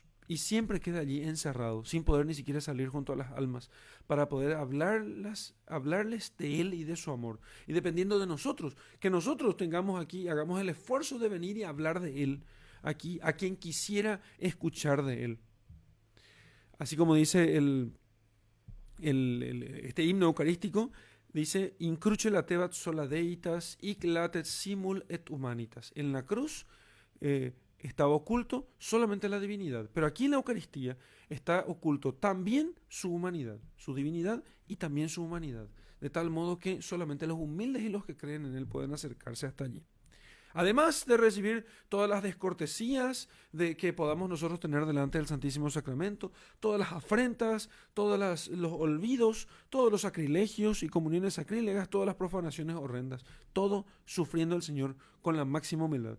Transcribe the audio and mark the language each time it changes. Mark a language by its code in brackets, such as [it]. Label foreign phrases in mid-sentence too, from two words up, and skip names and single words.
[es] Y siempre queda allí encerrado, sin poder ni siquiera salir junto a las almas, para poder hablarles de él y de su amor. Y dependiendo de nosotros, que nosotros tengamos aquí, hagamos el esfuerzo de venir y hablar de él aquí, a quien quisiera escuchar de él. Así como dice este himno eucarístico, dice, [la] incruce latebat sola deitas, hic latet simul et humanitas. [es] En la cruz estaba oculto solamente la divinidad, pero aquí en la Eucaristía está oculto también su humanidad, su divinidad y también su humanidad, de tal modo que solamente los humildes y los que creen en él pueden acercarse hasta allí. Además de recibir todas las descortesías que podamos nosotros tener delante del Santísimo Sacramento, todas las afrentas, todos los olvidos, todos los sacrilegios y comuniones sacrílegas, todas las profanaciones horrendas, todo sufriendo el Señor con la máxima humildad.